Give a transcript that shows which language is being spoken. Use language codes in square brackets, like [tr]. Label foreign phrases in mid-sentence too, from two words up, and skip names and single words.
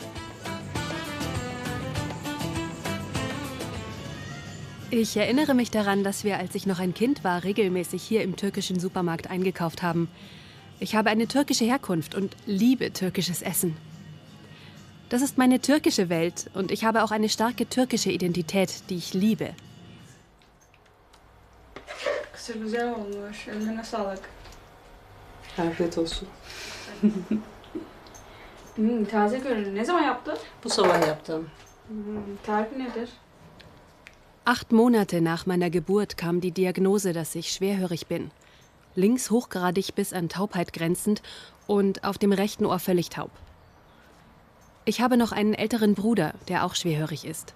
[de] Ich erinnere mich daran, dass wir, als ich noch ein Kind war, regelmäßig hier im türkischen Supermarkt eingekauft haben. Ich habe eine türkische Herkunft und liebe türkisches Essen. Das ist meine türkische Welt und ich habe auch eine starke türkische Identität, die ich liebe. [tr] Kısır güzel olmuş. Eline sağlık. Afiyet olsun. Taze görünüyor. Ne zaman yaptın? Bu sabah yaptım. Tarifi nedir? [de] 8 Monate nach meiner Geburt kam die Diagnose, dass ich schwerhörig bin. Links hochgradig bis an Taubheit grenzend und auf dem rechten Ohr völlig taub. Ich habe noch einen älteren Bruder, der auch schwerhörig ist.